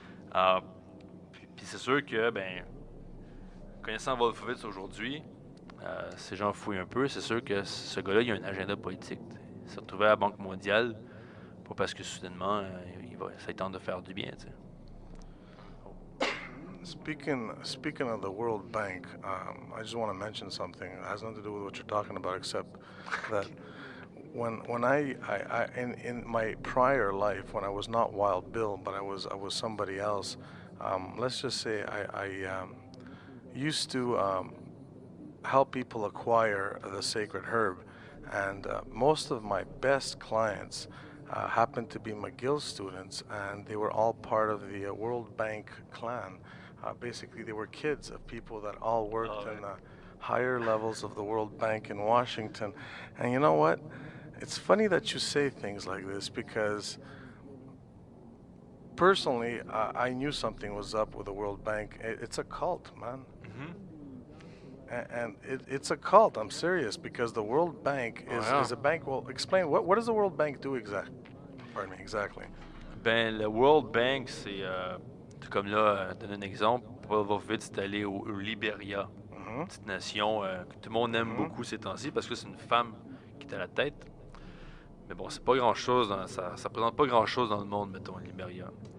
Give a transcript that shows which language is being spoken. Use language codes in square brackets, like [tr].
[fr] Puis c'est sûr que, connaissant Wolfowitz aujourd'hui, ces gens fouillent un peu. C'est sûr que ce gars-là, il a un agenda politique. T'sais. Il s'est retrouvé à la Banque mondiale, pas parce que soudainement, ça tente de faire du bien. T'sais. [en] Speaking of the World Bank, I just want to mention something. It has nothing to do with what you're talking about, except that when I in my prior life, when I was not Wild Bill, but I was somebody else. Let's just say I used to help people acquire the sacred herb, and most of my best clients happened to be McGill students, and they were all part of the World Bank clan. Basically, they were kids of people that all worked in the higher levels of the World Bank in Washington. And you know what? It's funny that you say things like this because personally, I knew something was up with the World Bank. It's a cult, man. And it's a cult. I'm serious because the World Bank is a bank. Well, explain what does the World Bank do exactly? Pardon me, exactly. [fr] Ben, le World Bank, c'est comme là, donner un exemple, Wolfowitz est allé au Libéria, une petite nation que tout le monde aime beaucoup ces temps-ci parce que c'est une femme qui est à la tête. Mais bon, c'est pas grand-chose, ça représente pas grand-chose dans le monde, mettons, le Libéria.